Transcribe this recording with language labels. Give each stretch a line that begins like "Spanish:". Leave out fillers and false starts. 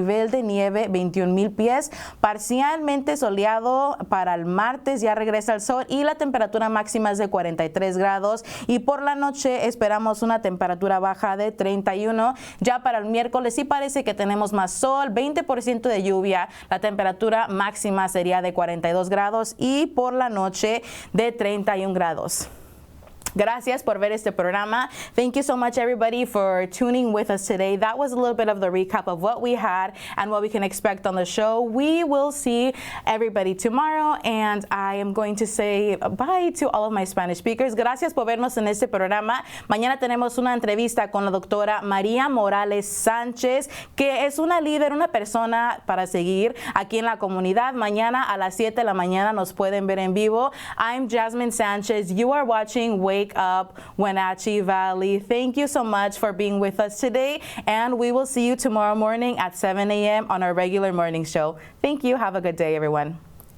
Spanish: nivel de nieve 21,000 pies, parcialmente soleado para el martes, ya regresa el sol y la temperatura máxima es de 43 grados y por la noche esperamos una temperatura baja de 31. Ya para el miércoles sí parece que tenemos más sol, 20% de lluvia, la temperatura máxima sería de 42 grados y por la noche de 31 grados. Gracias por ver este programa.
English: Thank you so much, everybody, for tuning with us today. That was a little bit of the recap of what we had and what we can expect on the show. We will see everybody tomorrow, and I am going to say bye to all of my Spanish speakers.
Spanish: Gracias por vernos en este programa. Mañana tenemos una entrevista con la doctora María Morales Sánchez, que es una líder, una persona para seguir aquí en la comunidad. Mañana a las 7 de la mañana nos pueden ver en vivo.
English: I'm Jasmin Sanchez. You are watching Wake Up Wenatchee Valley. Thank you so much for being with us today, and we will see you tomorrow morning at 7 a.m. on our regular morning show. Thank you. Have a good day, everyone.